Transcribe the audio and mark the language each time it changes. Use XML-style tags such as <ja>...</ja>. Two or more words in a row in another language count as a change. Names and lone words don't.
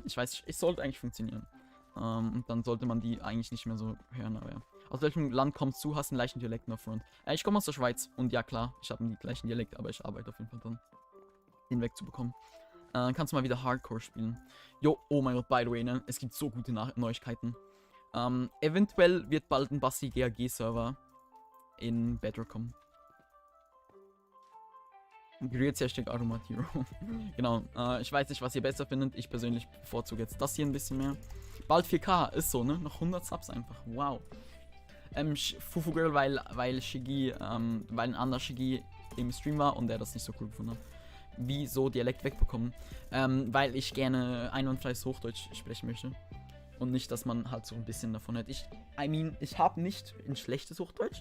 <de>Ich weiß, es sollte eigentlich funktionieren. Und dann sollte man die eigentlich nicht mehr so hören, aber ja. Aus welchem Land kommst du? Hast einen leichten Dialekt noch Front? Ich komme aus der Schweiz und ja klar, ich habe einen gleichen Dialekt, aber ich arbeite auf jeden Fall dran, den wegzubekommen. Kannst du mal wieder Hardcore spielen. Jo, oh mein Gott,</de> <en>by the way,</en> <de>ne? Es gibt so gute Neuigkeiten. Eventuell wird bald ein Basti GAG-Server in Bedrock kommen. Grüezi, Hashtag Automat Hero. Genau, ich weiß nicht, was ihr besser findet. Ich persönlich bevorzuge jetzt das hier ein bisschen mehr. Bald 4K, ist so, ne? Noch 100 Subs einfach, wow. Fufu Girl, weil Shigi, weil ein anderer Shigi im Stream war und er das nicht so cool gefunden hat. Wieso Dialekt wegbekommen? Weil ich gerne einwandfreies Hochdeutsch sprechen möchte. Und nicht, dass man halt so ein bisschen davon hat. Ich habe nicht ein schlechtes Hochdeutsch.</de>